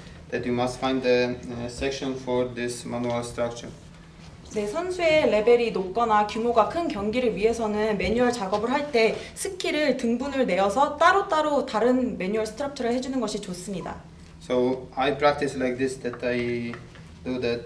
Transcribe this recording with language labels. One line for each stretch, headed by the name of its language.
English: That you must find the section for this manual structure.
Korean: 네, 선수의 레벨이 높거나 규모가 큰 경기를 위해서는 매뉴얼 작업을 할 때 스키를 등분을 내어서 따로따로 다른 매뉴얼 스트럭처를 해주는 것이 좋습니다.
English: So I practice like this, that I do that.